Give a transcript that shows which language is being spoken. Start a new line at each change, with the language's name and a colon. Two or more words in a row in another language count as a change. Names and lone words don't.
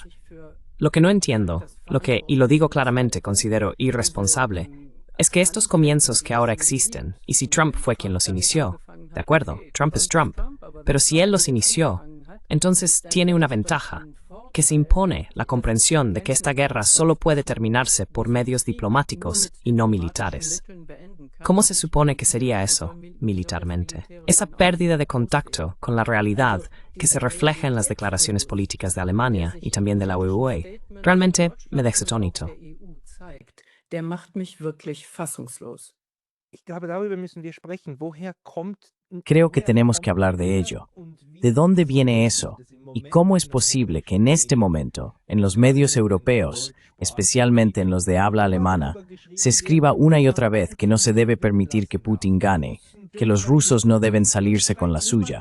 Spanish: Lo que no entiendo, y lo digo claramente, considero irresponsable, es que estos comienzos que ahora existen, y si Trump fue quien los inició, de acuerdo, Trump es Trump, pero si él los inició, entonces tiene una ventaja, que se impone la comprensión de que esta guerra solo puede terminarse por medios diplomáticos y no militares. ¿Cómo se supone que sería eso, militarmente? Esa pérdida de contacto con la realidad que se refleja en las declaraciones políticas de Alemania y también de la UE, realmente me deja atónito.
German: Der macht mich wirklich fassungslos.
Spanish: Creo que tenemos que hablar de ello. ¿De dónde viene eso? ¿Y cómo es posible que en este momento, en los medios europeos, especialmente en los de habla alemana, se escriba una y otra vez que no se debe permitir que Putin gane, que los rusos no deben salirse con la suya?